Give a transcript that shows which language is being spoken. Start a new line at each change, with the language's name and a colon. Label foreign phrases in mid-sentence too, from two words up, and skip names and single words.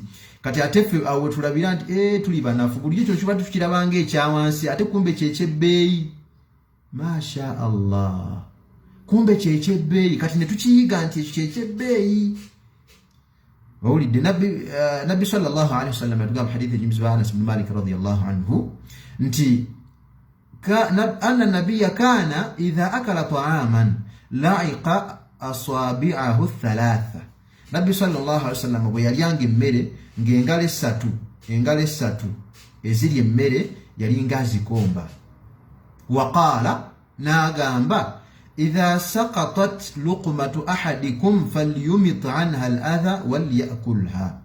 Ganda: Kati ate ffe awo tulabira nti tuli banafu, buli ekyo kiba tukirabanga ekyawansi, ate kumbe ky'ekyebbeeyi.
Arabic: ما شاء الله,
Ganda: kumbe ky'ekyebbeeyi, kati ne tukiyiga nti ekyo ky'ekyebbeeyi. Wawulidde Nabbi
Arabic: صلى الله عليه وسلم
Ganda: yatugamba hadithi ejimizibwa Anas ibn Malik
Arabic: رضي الله عنه
Ganda: nti
Arabic: أن النبي كان إذا أكل طعاما لعق أصابعه الثلاث.
Ganda: Nabbi
Arabic: صلى الله عليه وسلم
Ganda: bwe yalyanga emmere ng'engalo essatu eziri emmere yali ng'azikomba. Waqala, n'agamba
Arabic: إذا سقطت لقمة أحدكم فليمط عنها الأذى وليأكلها.